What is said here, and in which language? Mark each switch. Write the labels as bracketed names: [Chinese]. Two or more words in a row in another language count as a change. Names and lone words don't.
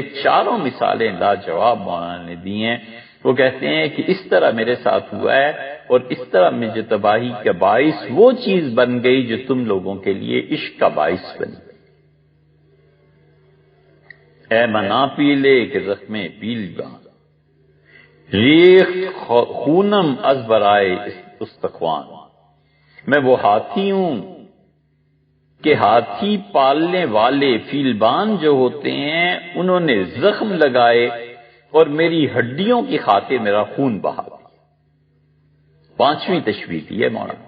[Urdu] چاروں مثالیں لاجواب مولانا نے دی ہیں۔ وہ کہتے ہیں کہ اس طرح میرے ساتھ ہوا ہے، اور اس طرح مجھے تباہی کا باعث وہ چیز بن گئی جو تم لوگوں کے لیے عشق کا باعث بنی۔ [Persian] اے منا پیلے کہ زخمے پیل بان، ریخت خونم از برائے استخوان، [Urdu] میں وہ ہاتھی ہوں کہ ہاتھی پالنے والے فیلبان جو ہوتے ہیں انہوں نے زخم لگائے اور میری ہڈیوں کی خاطر میرا خون بہا دیا۔ پانچویں تشبیہ کی ہے مولانا۔